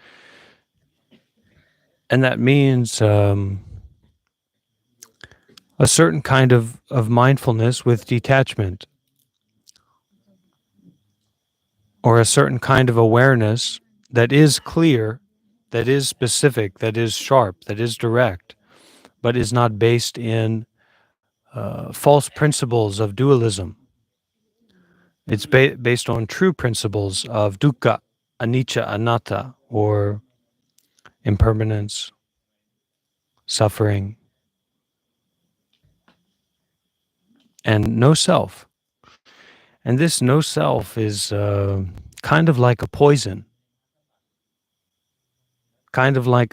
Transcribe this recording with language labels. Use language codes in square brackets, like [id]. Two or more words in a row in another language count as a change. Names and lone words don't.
[en] And that means a certain kind of mindfulness with detachment, or a certain kind of awareness that is clear, that is specific, that is sharp, that is direct, but is not based in false principles of dualism. It's based on true principles of [pi] dukkha, anicca, anatta, [en] or impermanence, suffering, and no self. And this no self is kind of like a poison, kind of like